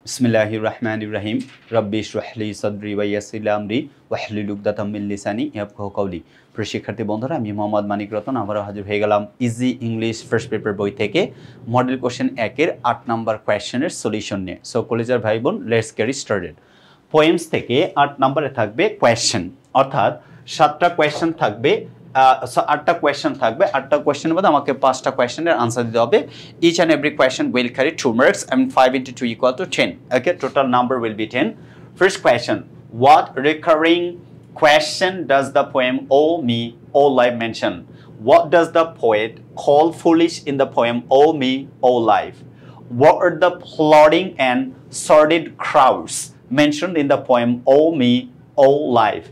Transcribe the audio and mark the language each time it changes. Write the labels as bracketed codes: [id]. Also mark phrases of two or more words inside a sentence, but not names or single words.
[ar] بسم الله الرحمن الرحيم رب اشرح لي صدري ويسر لي أمري واحلل عقدة من لساني يفقهوا قولي. [bn] প্রিয় শিক্ষার্থী বন্ধুরা, আমি মোহাম্মদ মানিক রতন আবারও হাজির হয়ে গেলাম ইজি ইংলিশ ফার্স্ট পেপার বই থেকে [en] Model Question [bn] 1 এর 8 নাম্বার কোশ্চেনের সলিউশন নিয়ে। সো কলেজের ভাই বোন, [en] Let's get started. [bn] পোয়েমস থেকে 8 নম্বরে থাকবে কোশ্চেন, অর্থাৎ 7টা কোশ্চেন থাকবে, 8টা কোশ্চেন থাকবে। 8টা কোশ্চেনের মধ্যে আমাকে 5টা কোশ্চেনের আনসার দিতে হবে। [en] Each and every question will carry 2 marks and 5 into 2 equal to 10. Okay, total number will be 10. First question, what recurring question does the poem "Oh Me, Oh Life" mention? What does the poet call foolish in the poem "Oh Me, Oh Life"? What are the plodding and sordid crowds mentioned in the poem "Oh Me, Oh Life"?